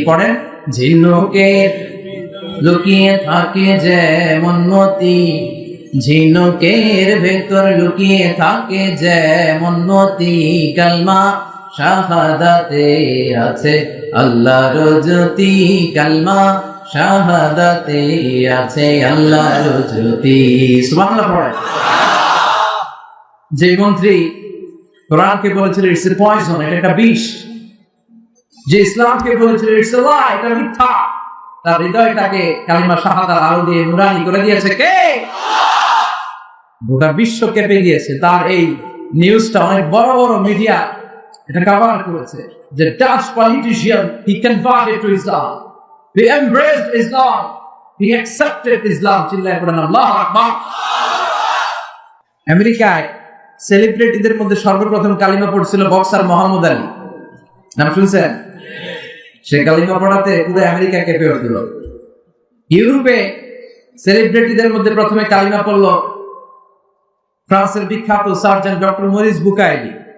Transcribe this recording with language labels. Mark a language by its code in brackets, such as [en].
[bn] পড়েন, ঝিনুকের লুকিয়ে থাকে যেমন মতি, ঝিনুকের ভেতর লুকিয়ে থাকে যেমন মতি, কালমা শাহাদাতে আছে আল্লাহর জ্যোতি, কালমা শাহাদাতে আছে আল্লাহর জ্যোতি। সুবহানাল্লাহ পড়েন। যে মন্ত্রী কোরআনকে বলেছিল [en] it's a poison, [bn] এটা একটা বিষ, যে ইসলামকে বলেছিল [en] it's a lie, [bn] এটা মিথ্যা, তার হৃদয়টাকে কালিমা শাহাদার আলো দিয়ে নুরানি করে দিয়েছে কে? গোটা বিশ্ব কেঁপে গিয়েছে। তার এই নিউজটা অনেক বড় বড় মিডিয়া এটা কভার করেছে যে [en] Dutch politician he converted to Islam, he embraced Islam, he accepted Islam. [bn] চিল্লায় পড়েন আল্লাহু আকবার। আমেরিকায় সেলিব্রিটিদের মধ্যে সর্বপ্রথম কালিমা পড়ছিল বক্সার মোহাম্মদ আলী, নাম শুনছেন? সে কালিমা পড়াতে পুরো আমেরিকা কেঁপে উঠল। ইউরোপে সেলিব্রিটিদের মধ্যে প্রথমে কালিমা পড়ল ফ্রান্সের বিখ্যাত সার্জন ডক্টর মরিস বুকাইলি।